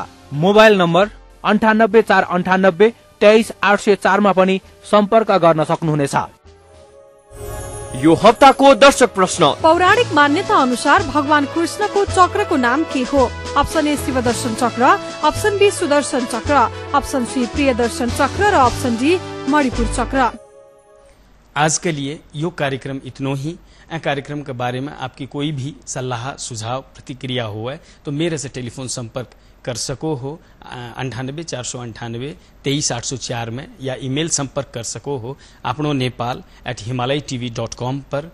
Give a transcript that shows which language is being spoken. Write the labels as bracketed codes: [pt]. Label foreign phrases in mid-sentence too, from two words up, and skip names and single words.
[ne] मोबाइल नम्बर 98 498 23 804 मा पनि सम्पर्क गर्न सक्नुहुनेछ। यो हप्ताको दर्शक प्रश्न, पौराणिक मान्यता अनुसार भगवान कृष्णको चक्रको नाम के हो? [en] option A [ne] शिवदर्शन चक्र, [en] option B [ne] सुदर्शन चक्र, [en] option C [ne] प्रियदर्शन चक्र र [en] option D [ne] मणिपुर चक्र। [awa] आज के लिए यो कार्यक्रम इतनो ही। कार्यक्रम के बारे में आपकी कोई भी सलाह, सुझाव, प्रतिक्रिया हो है तो मेरे से टेलीफोन संपर्क कर सको हो 98 498 23 804 में, या ईमेल संपर्क कर सको हो आपनो nepal@himalayatv.com पर।